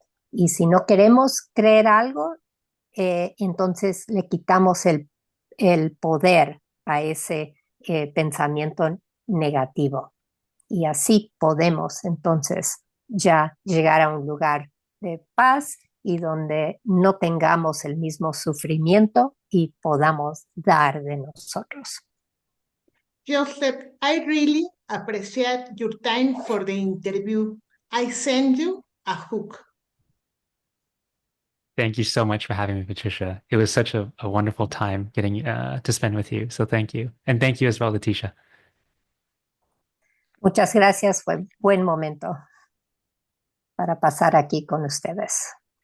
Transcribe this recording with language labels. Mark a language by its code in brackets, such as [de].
[es] Y si no queremos creer algo, entonces le quitamos el poder a ese pensamiento negativo. Y así podemos entonces ya llegar a un lugar de paz y donde no tengamos el mismo sufrimiento y podamos dar de nosotros. [en] Joseph, I really appreciate your time for the interview. I send you a hook. Thank you so much for having me, Patricia. It was such a wonderful time getting to spend with you. So thank you. And thank you as well, Leticia. [es] Muchas gracias, fue buen momento para pasar aquí con ustedes.